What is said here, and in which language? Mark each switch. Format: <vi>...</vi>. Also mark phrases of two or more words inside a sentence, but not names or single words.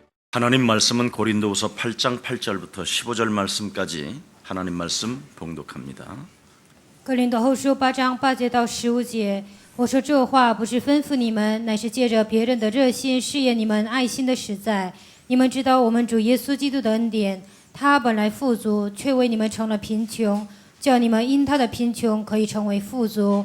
<ko>하나님 말씀은 고린도후서 8장 8절부터 15절 말씀까지 하나님 말씀 봉독합니다.</ko> <zh>哥林多后书8章8节到15节，我说这话不是吩咐你们，乃是借着别人的热心试验你们爱心的实在。你们知道我们主耶稣基督的恩典，他本来富足，却为你们成了贫穷，叫你们因他的贫穷可以成为富足。</zh>